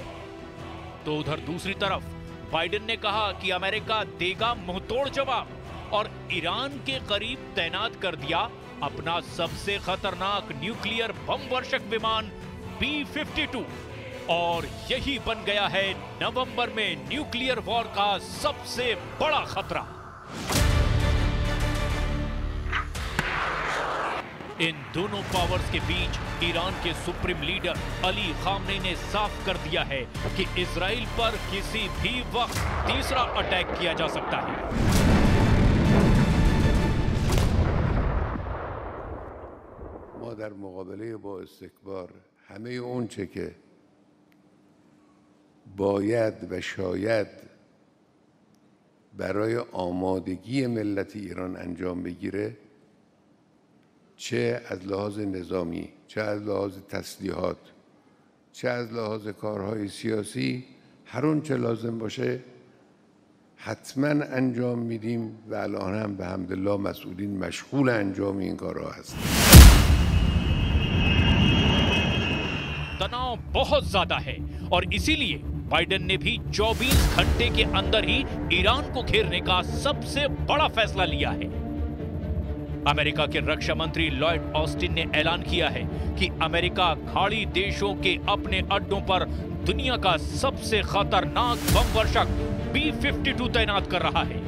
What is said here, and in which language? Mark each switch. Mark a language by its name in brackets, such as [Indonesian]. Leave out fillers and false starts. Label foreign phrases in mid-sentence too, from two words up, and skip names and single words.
[Hindi] तो उधर दूसरी तरफ बाइडेन ने कहा कि अमेरिका देगा मुंहतोड़ जवाब और ईरान के करीब तैनात कर दिया अपना सबसे खतरनाक न्यूक्लियर बम वर्षक विमान B-52 और यही बन गया है नवंबर में [English] nuclear war [Hindi] का सबसे बड़ा खतरा। इन दोनों पावर्स के बीच ईरान के [English] supreme leader [Hindi] अली खामेनेई ने साफ कर दिया है कि इजराइल पर किसी भी वक्त तीसरा अटैक किया जा सकता है। [Persian] ما در مقابله با استکبار همه اون چه که باید و شاید برای آمادگی ملت ایران انجام بگیره، چه از لحاظ نظامی، چه از لحاظ تسلیحات، چه از لحاظ کارهای سیاسی، هر اون چه لازم باشه حتما انجام میدیم و الان هم به حمدالله مسئولین مشغول انجام این کارها هستند. [Hindi] तनाव बहुत ज्यादा है और इसीलिए बाइडेन ने भी 24 घंटे के अंदर ही ईरान को घेरने का सबसे बड़ा फैसला लिया है। अमेरिका के रक्षा मंत्री लॉयड ऑस्टिन ने ऐलान किया है कि अमेरिका खाड़ी देशों के अपने अड्डों पर दुनिया का सबसे खतरनाक बम वर्षक B-52 तैनात कर रहा है।